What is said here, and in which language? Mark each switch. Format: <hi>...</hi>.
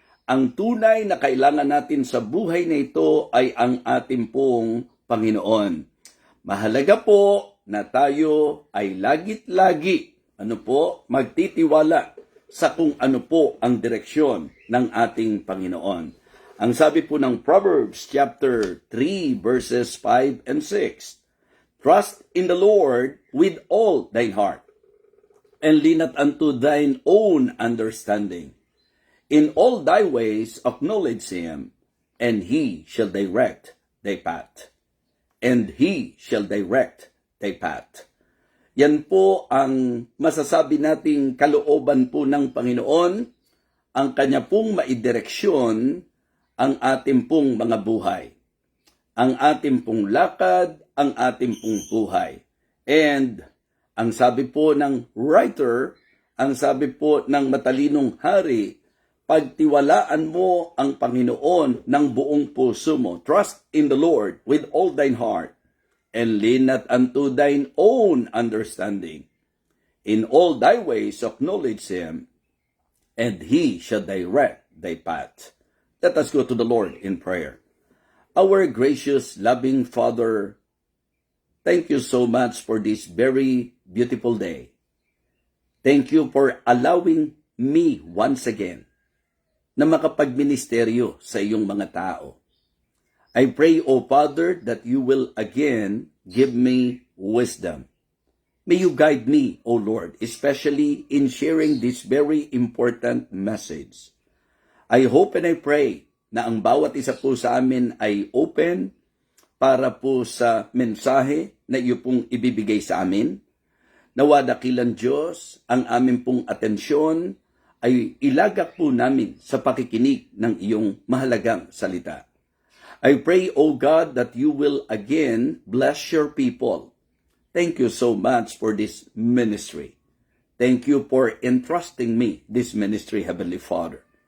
<tl>Ang tunay na kailangan natin sa buhay na ito ay ang ating pong Panginoon. Mahalaga po na tayo ay lagit-lagi magtitiwala sa kung ano po ang direksyon ng ating Panginoon.</tl> <en>Ang sabi po ng Proverbs chapter 3 verses 5 and 6, Trust in the Lord with all thine heart, and lean not unto thine own understanding. In all thy ways acknowledge him, and he shall direct thy path. And he shall direct thy path.</en> <tl>Yan po ang masasabi nating kalooban po ng Panginoon, ang kanya pong maidireksyon ang ating pong mga buhay, ang ating pong lakad, ang ating pong buhay. And ang sabi po ng writer, ang sabi po ng matalinong hari, pagtiwalaan mo ang Panginoon ng buong puso mo.</tl> <en>Trust in the Lord with all thine heart, and lean not unto thine own understanding. In all thy ways acknowledge him, and he shall direct thy path. Let us go to the Lord in prayer. Our gracious, loving Father, thank you so much for this very beautiful day. Thank you for allowing me once again na makapagministeryo sa iyong mga tao. I pray, O Father, that you will again give me wisdom. May you guide me, O Lord, especially in sharing this very important message.</en> <tl>I hope and I pray na ang bawat isa po sa amin ay open para po sa mensahe na iyo pong ibibigay sa amin. Nawa dakilang Diyos, ang amin pong atensyon ay ilagak po namin sa pakikinig ng iyong mahalagang salita.</tl> <en>I pray, O God, that you will again bless your people. Thank you so much for this ministry. Thank you for entrusting me this ministry, Heavenly Father.</en>